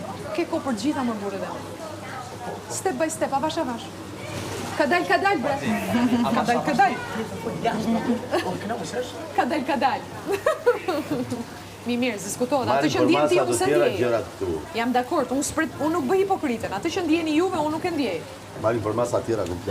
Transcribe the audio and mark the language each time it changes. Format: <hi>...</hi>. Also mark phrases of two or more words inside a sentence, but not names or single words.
<sq>Ke ko për gjitha më burë dhe.</sq> <en>Step by step,</en> <sq>avash avash. Kadal, bre. Kadal. Kadal. Mirë, diskutohet. Atë që ndjen ti unë se ndjej. Jam dakord, unë nuk bëj hipokritën. Atë që ndjeni juve, unë nuk e ndjej. Marr informata tjera komplet.</sq>